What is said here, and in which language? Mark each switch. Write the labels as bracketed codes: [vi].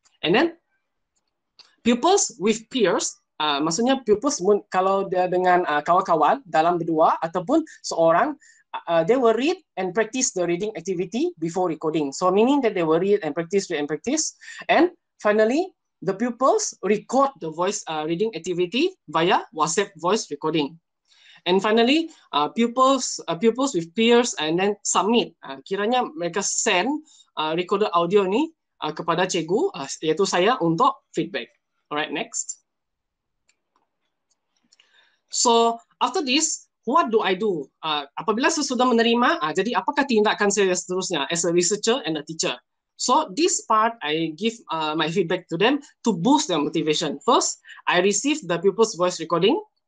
[en] And then pupils with peers, [ms] maksudnya pupils kalau dia dengan kawan-kawan dalam berdua ataupun seorang, [en] they will read and practice the reading activity before recording. So meaning that they will read and practice, and finally the pupils record the voice reading activity via WhatsApp voice recording. And finally, pupils with peers and then submit. [ms] Kiranya mereka [en] send recorded audio [ms] ni kepada cikgu, iaitu saya, untuk feedback. [en] Alright, next. So after this, what do I do? [ms] Apabila saya sudah menerima, jadi apakah tindakan saya seterusnya [en] as a researcher and a teacher? So this part, I give my feedback to them to boost their motivation. First, I receive the pupils' voice recording.